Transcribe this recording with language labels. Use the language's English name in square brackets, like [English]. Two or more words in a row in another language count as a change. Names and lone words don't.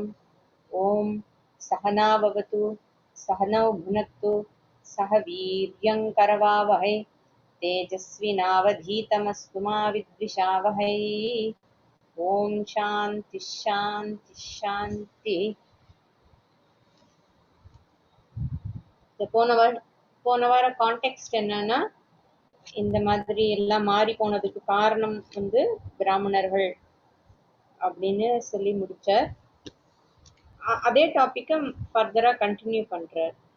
[Sanskrit] ॐ सहना भवतु सहनौ भुनक्तु सह वीर्यङ्करवावहै तेजस्विनावधीतमस्तु मा विद्विषावहै। ॐ शान्तिः शान्तिः शान्तिः. [Tamil] போன வார கான்டெக்ஸ்ட் என்னன்னா, இந்த மாதிரி எல்லாம் மாறி போனதுக்கு காரணம் பிராமணர்கள் அப்படின்னு சொல்லி முடிச்சார். அதே [English] topic further continue [Tamil] பண்றார்.